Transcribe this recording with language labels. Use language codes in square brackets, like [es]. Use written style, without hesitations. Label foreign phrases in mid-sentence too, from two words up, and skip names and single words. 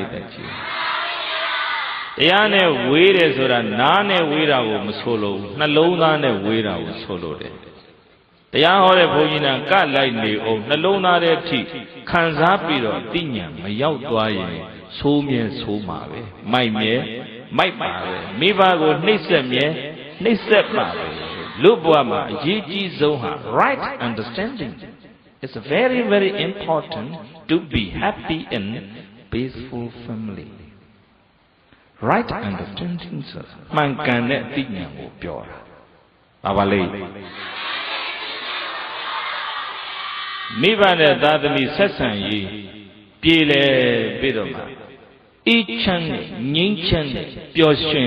[my] ည့်တဲ့ကြီးတရားနဲ့ဝေးတယ်ဆိုတာနားနဲ့ဝေးတာကိုမဆိုလို့နှလုံးသားနဲ့ဝေးတာကိုဆိုလို့တယ်တရားဟောတဲ့ဘု န်းကြီးကကလိုက်နေအောင်နှလုံးသားထဲအထိခံစားပြီးတော့အသိဉာဏ်မရောက်သွားရင်ဆိုးမြဲဆိုးမှာပဲမိုက်မြဲမိုက်ပါပဲမိဘကိုနှိပ်စက်မြဲနှိပ်စက်ပါပဲလူဘဝမှာအရေးကြီးဆုံးဟာ [en] right understanding is very very important to be happy in peaceful family right understanding [my] ဆိုတာမှန်ကန်တဲ့အသိဉာဏ်ကိုပြောတာပါပါလေ မိဘနဲ့သာသမီဆက်ဆံရေးပြေလဲပြီးတော့မှအေးချမ်းတဲ့ငြိမ်းချမ်းတဲ့ပျော်ရွှင်